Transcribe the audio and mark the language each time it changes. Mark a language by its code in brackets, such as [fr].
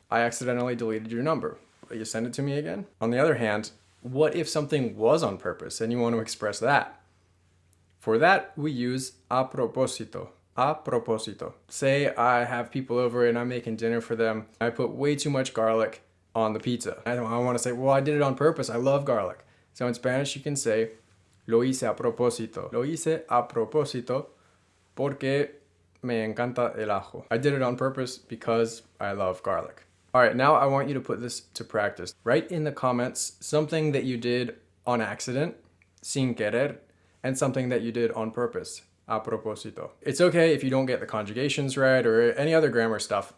[en] I accidentally deleted your number. Will you send it to me again? On the other hand, what if something was on purpose and you want to express that? For that, we use a propósito. A propósito. Say I have people over and I'm making dinner for them. I put way too much garlic on the pizza. I want to say, well, I did it on purpose. I love garlic. So in Spanish, you can say, [es] lo hice a propósito. Lo hice a propósito porque me encanta el ajo. [en] I did it on purpose because I love garlic. All right, now I want you to put this to practice. Write in the comments something that you did on accident, [es] sin querer, [en] and something that you did on purpose, a propósito. It's okay if you don't get the conjugations right or any other grammar stuff.